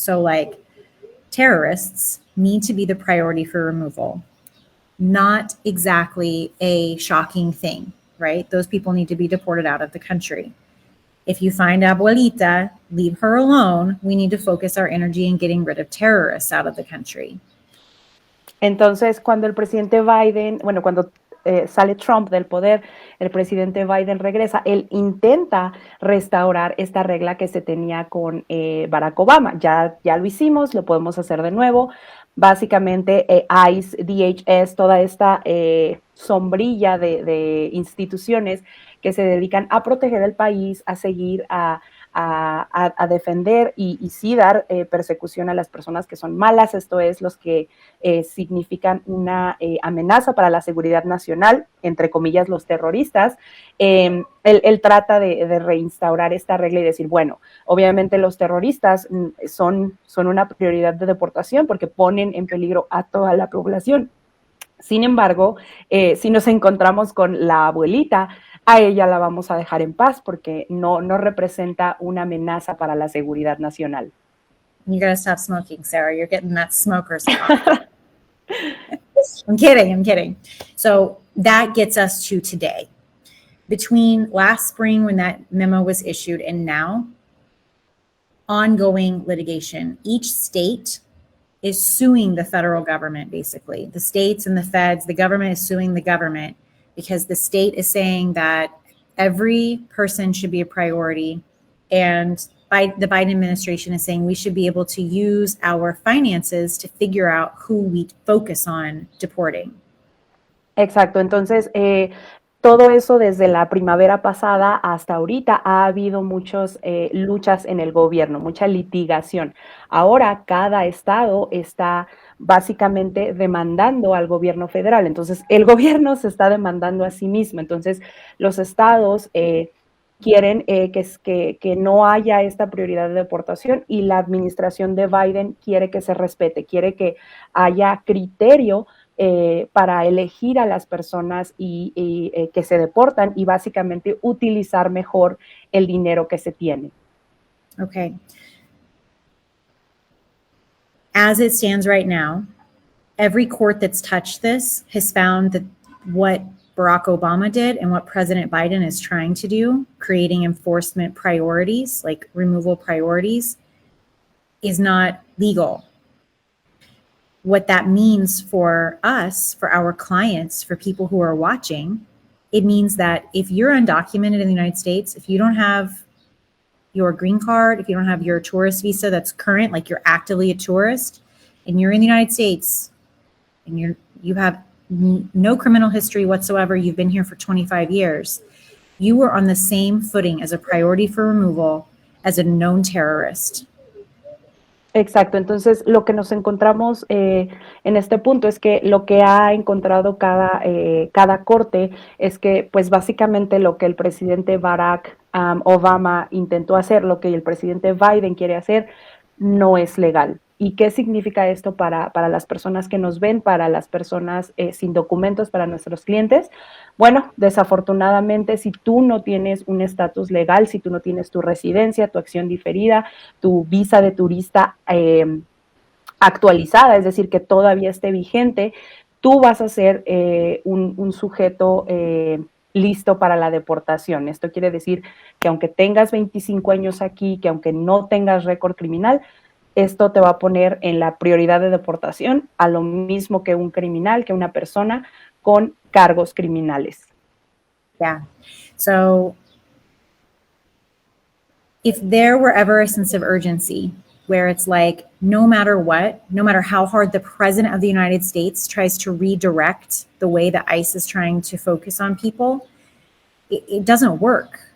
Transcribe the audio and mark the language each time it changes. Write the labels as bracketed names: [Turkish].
[English] So like terrorists need to be the priority for removal. Not exactly a shocking thing, right? Those people need to be deported out of the country. If you find abuelita, leave her alone. We need to focus our energy in getting rid of terrorists out of the country. [Spanish] Entonces, cuando el presidente Biden, cuando sale Trump del poder, el presidente Biden regresa, él intenta restaurar esta regla que se tenía con Barack Obama. Ya lo hicimos, lo podemos hacer de nuevo. Básicamente, ICE, DHS, toda esta sombrilla de instituciones que se dedican a proteger el país, a seguir, a defender y sí dar persecución a las personas que son malas, esto es, los que significan una amenaza para la seguridad nacional, entre comillas, los terroristas. Él trata de reinstaurar esta regla y decir, bueno, obviamente los terroristas son una prioridad de deportación porque ponen en peligro a toda la población. Sin embargo, si nos encontramos con la abuelita, a ella la vamos a dejar en paz porque no representa una amenaza para la seguridad nacional. [English] You gotta stop smoking, Sarah. You're getting that smoker's cough. I'm kidding. So that gets us to today. Between last spring when that memo was issued and now, ongoing litigation. Each state is suing the federal government, basically. The states and the feds, the government is suing the government because the state is saying that every person should be a priority. And the Biden administration is saying we should be able to use our finances to figure out who we focus on deporting. [Spanish] Exacto. Entonces, todo eso desde la primavera pasada hasta ahorita ha habido muchas luchas en el gobierno, mucha litigación. Ahora cada estado está básicamente demandando al gobierno federal. Entonces, el gobierno se está demandando a sí mismo. Entonces, los estados quieren que no haya esta prioridad de deportación y la administración de Biden quiere que se respete, quiere que haya criterio para elegir a las personas y que se deportan y básicamente utilizar mejor el dinero que se tiene. [English] Okay. As it stands right now, every court that's touched this has found that what Barack Obama did and what President Biden is trying to do, creating enforcement priorities, like removal priorities, is not legal. What that means for us, for our clients, for people who are watching, it means that if you're undocumented in the United States, if you don't have your green card, if you don't have your tourist visa that's current, like you're actively a tourist, and you're in the United States, and you have no criminal history whatsoever, you've been here for 25 years, you are on the same footing as a priority for removal as a known terrorist. [Spanish] Exacto, entonces lo que nos encontramos en este punto es que lo que ha encontrado cada corte es que pues básicamente lo que el presidente Barack Obama intentó hacer, lo que el presidente Biden quiere hacer, no es legal. ¿Y qué significa esto para las personas que nos ven, para las personas sin documentos, para nuestros clientes? Bueno, desafortunadamente, si tú no tienes un estatus legal, si tú no tienes tu residencia, tu acción diferida, tu visa de turista actualizada, es decir, que todavía esté vigente, tú vas a ser un sujeto listo para la deportación. Esto quiere decir que aunque tengas 25 años aquí, que aunque no tengas récord criminal, esto te va a poner en la prioridad de deportación, a lo mismo que un criminal, que una persona con cargos criminales. [English] Yeah. So if there were ever a sense of urgency where it's like, no matter what, no matter how hard the president of the United States tries to redirect the way that ICE is trying to focus on people, it doesn't work.